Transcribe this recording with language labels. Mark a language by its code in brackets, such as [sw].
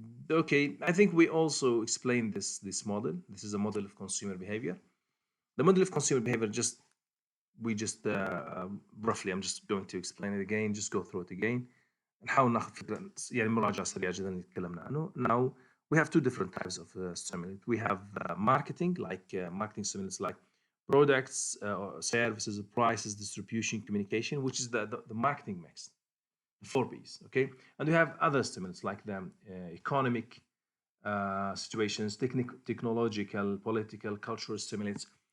[en] Okay, I think we also explained this model. This is a model of consumer behavior. The model of consumer behavior, just we just roughly I'm just going to explain it again, just go through it again. [ar] نحاول ناخذ فكرة يعني مراجعة سريعة جدا اللي تكلمنا عنه. [en] Now we have two different types of stimulants. We have marketing, like marketing stimulants like products, or services, prices, distribution, communication, which is the marketing mix, the four P's. Okay, and we have other stimulants like the economic situations, technological, political, cultural stimulants.